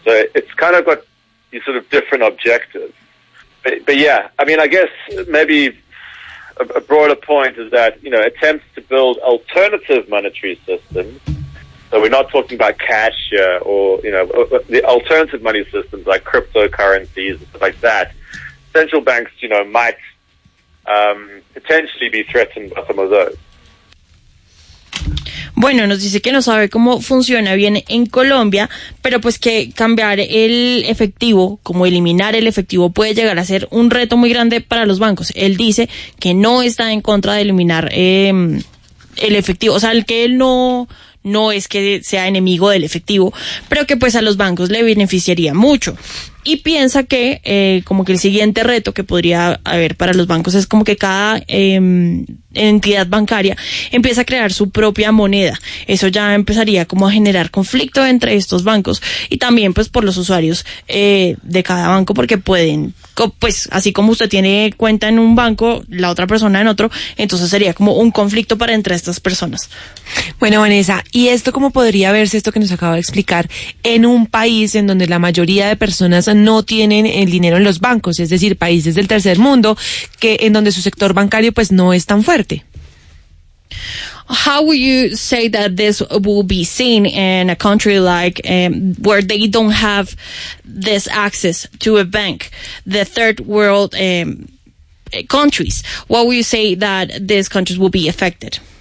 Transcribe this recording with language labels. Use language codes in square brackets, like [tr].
[en] So it's kind of got these sort of different objectives. But yeah, I mean, I guess maybe a broader point is that, you know, attempts to build alternative monetary systems. So we're not talking about cash here, or, you know, the alternative money systems like cryptocurrencies and stuff like that. Central banks, you know, might potentially be threatened by some of those. [es] Bueno, nos dice que no sabe cómo funciona bien en Colombia, pero pues que cambiar el efectivo, como eliminar el efectivo, puede llegar a ser un reto muy grande para los bancos. Él dice que no está en contra de eliminar el efectivo, o sea, el que él no es que sea enemigo del efectivo, pero que pues a los bancos le beneficiaría mucho. Y piensa que como que el siguiente reto que podría haber para los bancos es como que cada entidad bancaria empieza a crear su propia moneda. Eso ya empezaría como a generar conflicto entre estos bancos, y también pues por los usuarios de cada banco, porque pueden, pues así como usted tiene cuenta en un banco, la otra persona en otro, entonces sería como un conflicto para entre estas personas. Bueno, Vanessa, ¿y esto cómo podría verse, esto que nos acaba de explicar, en un país en donde la mayoría de personas no tienen el dinero en los bancos, es decir, países del tercer mundo, que en donde su sector bancario pues no es tan fuerte? [en] How would you say that this will be seen in a country like where they don't have this access to a bank, the third world countries? What would you say that these countries will be affected?